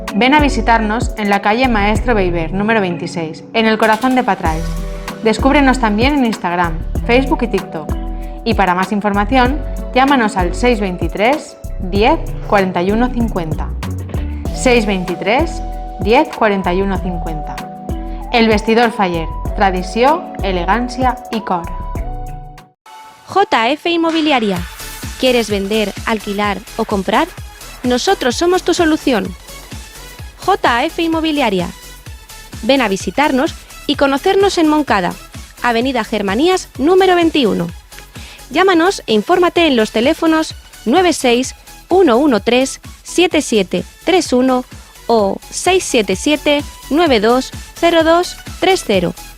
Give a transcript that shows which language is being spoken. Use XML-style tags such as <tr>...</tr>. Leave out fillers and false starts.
<es>Ven a visitarnos en la calle Maestro Beiber, número 26, en el corazón de Patrais. Descúbrenos también en Instagram, Facebook y TikTok. Y para más información, llámanos al 623 10 41 50. 623 10 41 50.</es> <ca>El Vestidor Faller, tradició, elegància i cor.</ca> <es>JF Inmobiliaria. ¿Quieres vender, alquilar o comprar? Nosotros somos tu solución. JF Inmobiliaria. Ven a visitarnos y conocernos en Moncada, Avenida Germanías número 21. Llámanos e infórmate en los teléfonos 96 113 7731 o 677 920230.</es>